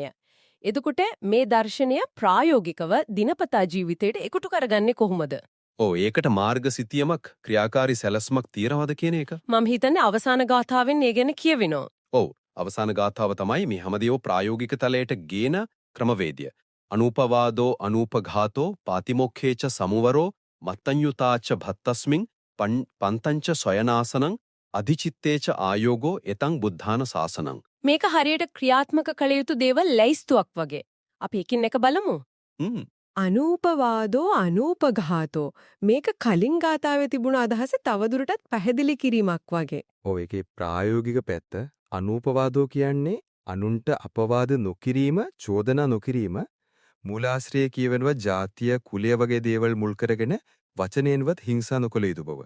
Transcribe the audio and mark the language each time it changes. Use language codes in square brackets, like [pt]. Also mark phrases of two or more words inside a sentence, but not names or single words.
[si] එතකොට මේ දර්ශනය ප්‍රායෝගිකව දිනපතා ජීවිතයට එකතු කරගන්නේ කොහොමද? ඔව් ඒකට මාර්ග සිතියමක් ක්‍රියාකාරී සැලැස්මක් තියනවද කියන එක? මම හිතන්නේ අවසාන ගාථාවෙන් ඒ ගැන කියවෙනවා. ඔව් අවසාන ගාථාව තමයි මේ හැමදේම ප්‍රායෝගික තලයට ගේන ක්‍රමවේදය. [pi] අනූපවාදෝ අනූපඝාතෝ පාතිමොක්ඛේච සමුවරෝ මත්තඤ්‍යුතාච භත්තස්මින් පන්තංච සොයනාසනං අධිචිත්තේච ආයෝගෝ එතං බුද්ධාන ශාසනං. [si] මේක හරියට ක්‍රියාත්මක කළ යුතු දේවල් ලැයිස්තුවක් වගේ. අපි එකින් එක බලමු. [pi] අනූපවාදෝ අනූපඝාතෝ [si] මේක කලින් ගාතාවේ තිබුණ අදහස තවදුරටත් පැහැදිලි කිරීමක් වගේ. ඔව් ඒකේ ප්‍රායෝගික පැත්ත අනූපවාදෝ කියන්නේ අනුන්ට අපවාද නොකිරීම, චෝදනා නොකිරීම, මූලාශ්‍රය කියවෙනවා ජාතිය, කුලය වගේ දේවල් මුල් කරගෙන වචනයෙන්වත් හිංසා නොකළ යුතු බව.